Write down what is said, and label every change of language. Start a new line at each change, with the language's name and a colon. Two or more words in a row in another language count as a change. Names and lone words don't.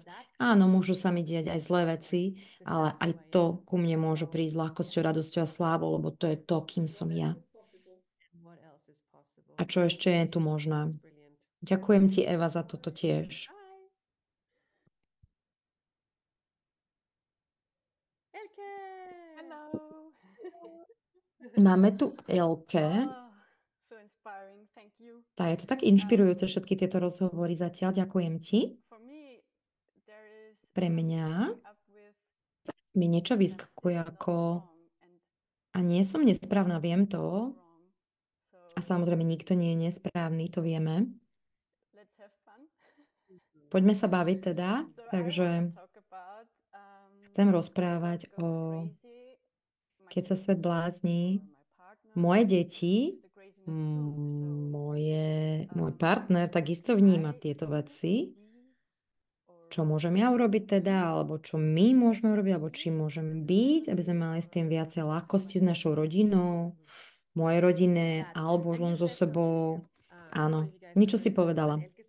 Slovak: Áno, môžu sa mi diať aj zlé veci, ale aj to ku mne môže prísť ľahkosťou, radosťou a slávou, lebo to je to, kým som ja. A čo ešte je tu možné? Ďakujem ti, Eva, za toto tiež. Hello. Máme tu Elke.
English: So inspiring. Thank you.
Slovak: Tá, je to tak inšpirujúce všetky tieto rozhovory zatiaľ. Ďakujem ti.
English: For me, there is
Slovak: Pre mňa
English: coming up with
Slovak: mi niečo vyskakuje ako a nie som nesprávna, viem to.
English: wrong. So
Slovak: A samozrejme, nikto nie je nesprávny, to vieme.
English: let's have fun.
Slovak: Poďme sa baviť teda.
English: So I
Slovak: Takže
English: wanna talk about
Slovak: chcem rozprávať
English: goes
Slovak: o
English: crazy, my
Slovak: keď sa
English: kids,
Slovak: svet blázni.
English: or my partner,
Slovak: Moje deti,
English: the craziness too. So
Slovak: môj partner takisto vníma tieto veci. Čo môžem ja urobiť teda, alebo čo my môžeme urobiť, alebo čím môžeme byť, aby sme mali s tým viacej ľahkosti s našou rodinou, mojej rodine, alebo už len so sebou. Áno, niečo si povedala.